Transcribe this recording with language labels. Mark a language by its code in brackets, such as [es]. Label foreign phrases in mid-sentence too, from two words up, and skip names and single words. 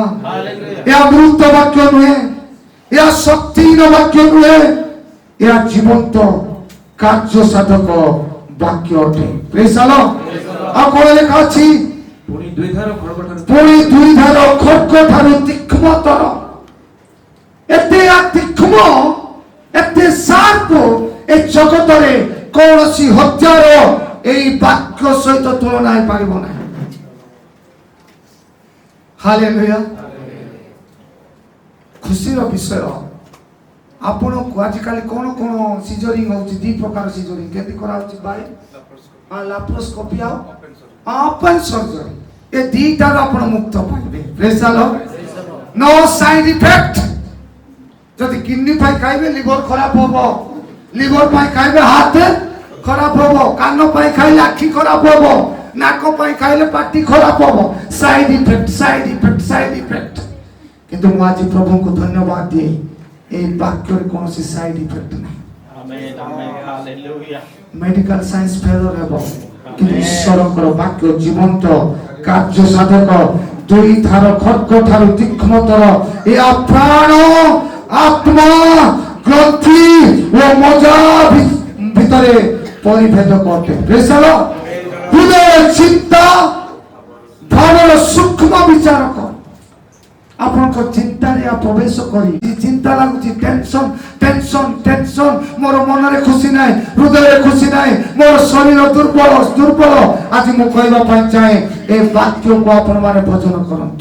[or] ଏହା ମୃତ ବାକ୍ୟ ନୁହେଁ, ଏହା ଶକ୍ତିହୀନ ବାକ୍ୟ ନୁହେଁ, ଏହା ଜୀବନ୍ତ କାର୍ଯ୍ୟ ସାଧକ ବାକ୍ୟ ଅଟେ। [en] Praise the Lord. [or] ଆଉ କଣ ଲେଖା ଅଛି? ପୁଣି ଦ୍ୱିଧାର ଖଡ୍ଗ ଠାରୁ ଠାରୁ ତୀକ୍ଷ୍ଣତର। ଏତେ ତୀକ୍ଷ୍ଣ, ଏତେ ସାର୍ପ, ଏ ଜଗତରେ କୌଣସି ହତ୍ୟାର ଏହି ବାକ୍ୟ ସହିତ ତୁଳନା ହେଇପାରିବ ନାହିଁ। ହାଲେଲୁୟା। ଖୁସିର ବିଷୟ, ଆପଣଙ୍କୁ ଆଜିକାଲି କଣ କଣ ସିଜରିଂ ହଉଛି? ଦି ପ୍ରକାର ସିଜରିଂ କେମିତି କରାହଉଛି ଭାଇ? ଲାପ୍ରୋସ୍କୋପି ଆଉ [en] open surgery. [or] ଏ ଦିଟାରୁ ଆପଣ ମୁକ୍ତ ପାଇବେ। [en] Praise the Lord. no side effect. [or] ଯଦି କିଡନୀ ପାଇଁ ଖାଇବେ লিভার ଖରାପ ହବ, লিভার ପାଇଁ ଖାଇବେ ହାର୍ଟ ଖରାପ ହବ, କାନ ପାଇଁ ଖାଇଲେ ଆଖି ଖରାପ ହବ, ନାକ ପାଇଁ ଖାଇଲେ ପାଟି ଖରାପ ହବ। [en] side effect, side effect, side effect. [or] କିନ୍ତୁ ମୁଁ ଆଜି ପ୍ରଭୁଙ୍କୁ ଧନ୍ୟବାଦ ଦିଏ, এই ବାକ୍ୟରେ କୌଣସି [en] side effect [or] ନାହିଁ। [en] Amen. Amen. Hallelujah. medical science failure [or] ହେବ କିନ୍ତୁ ଈଶ୍ୱରଙ୍କର ବାକ୍ୟ ଜୀବନ୍ତ କାର୍ଯ୍ୟ ସାଧକ ଦୁଇ ଧାର ଖଡ୍ଗ ଠାରୁ ତୀକ୍ଷ୍ଣତର ଏହା ପ୍ରାଣ ଆତ୍ମା ଗ୍ରନ୍ଥି ଓ ମଜ୍ଜା ଭିତରେ ପରିଭେଦକ ଅଟେ। [en] Praise the Lord. [or] ହୃଦୟ ଚିନ୍ତା ଭାବର ସୂକ୍ଷ୍ମ ବିଚାରକ ଆପଣଙ୍କ ଚିନ୍ତାରେ ପ୍ରବେଶ କରି ଚିନ୍ତା ଲାଗୁଛି [en] tension tension tension [or] ମୋର ମନରେ ଖୁସି ନାହିଁ ହୃଦୟରେ ଖୁସି ନାହିଁ ମୋର ଶରୀର ଦୁର୍ବଳ ଦୁର୍ବଳ ଆଜି ମୁଁ କହିବା ପାଇଁ ଚାହେଁ ଏ ବାକ୍ୟକୁ ଆପଣମାନେ ଭଜନ କରନ୍ତୁ।